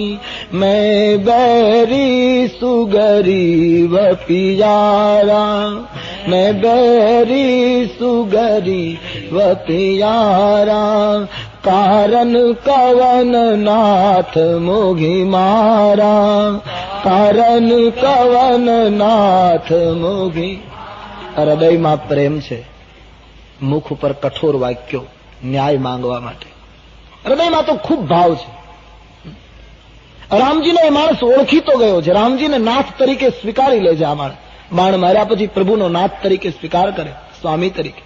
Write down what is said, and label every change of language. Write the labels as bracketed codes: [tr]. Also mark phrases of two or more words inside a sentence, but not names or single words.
[awa] मैं बैरी सुगरीब पियारा, मैं बैरी सुगरीब पियारा। कारण कवन नाथ मोही मारा, कारण कवन नाथ मोही। [gu] હૃદયમાં પ્રેમ છે, મુખ ઉપર કઠોર વાક્યો ન્યાય માંગવા માટે. હૃદયમાં તો ખૂબ ભાવ છે. રામજીને એ માણસ ઓળખી તો ગયો છે, રામજીને નાથ તરીકે સ્વીકારી લે છે. આ માણસ બાણ માર્યા પછી પ્રભુનો નાથ તરીકે સ્વીકાર કરે, સ્વામી તરીકે.